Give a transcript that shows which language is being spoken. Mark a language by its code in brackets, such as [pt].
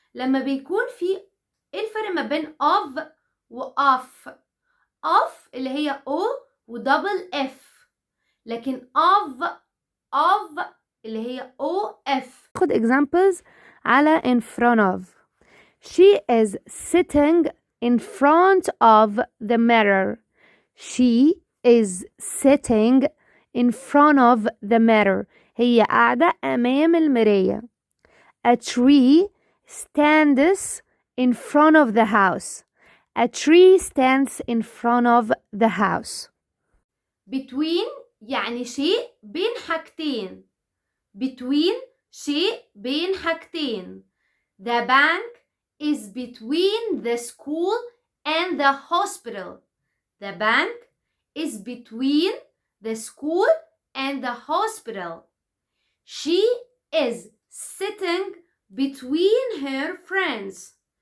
[ar] لما بيكون في ايه الفرق ما بين of و off؟ off اللي هي o و double f، لكن of اللي هي o f. [en] خد examples على in front of. She is sitting in front of the mirror. She is sitting in front of the mirror. [ar] هي قاعدة أمام المراية. [en] A tree stands in front of the house. A tree stands in front of the house. [ar] between يعني شيء بين حاجتين. between شيء بين حاجتين. [en] The bank is between the school and the hospital. The bank is between the school and the hospital. She is sitting between her friends.